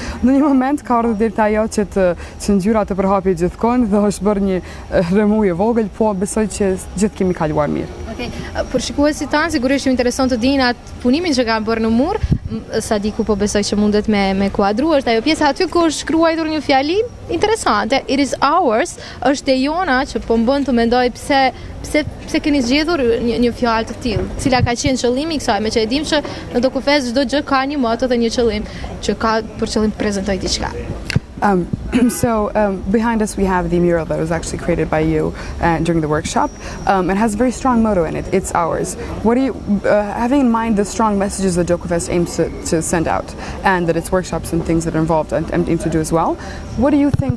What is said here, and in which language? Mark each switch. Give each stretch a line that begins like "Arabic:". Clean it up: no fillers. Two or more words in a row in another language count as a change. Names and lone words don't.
Albanian: Në një moment ka ardhur deri ajo që ngjyra të përhapi gjithkohë dhe është bërë një rëmujë vogël, po besoj që gjithë kemi kaluar mirë. Okej, për shikuesit tanë sigurisht ju intereson të dinë atë punimin që kanë bërë në mur. Sadiku po besoj që mundet me kuadru, është ajo pjesa aty ku është shkruar një fjali interesante.
English: It is ours,
Albanian: është e jona që po më bën të mendoj pse keni zgjedhur një fjalë të tillë. Cila ka qenë qëllimi i kësaj, me që e dim që në Dokufest çdo gjë ka një moto dhe një qëllim që ka për qëllim të prezantojë diçka.
English: Behind us we have the mural that was actually created by you during the workshop. It has a very strong motto in it. It's ours. What do you, having in mind the strong messages that Dokufest aims to send out, and that its workshops and things that are involved and aim to do as well, what do you think?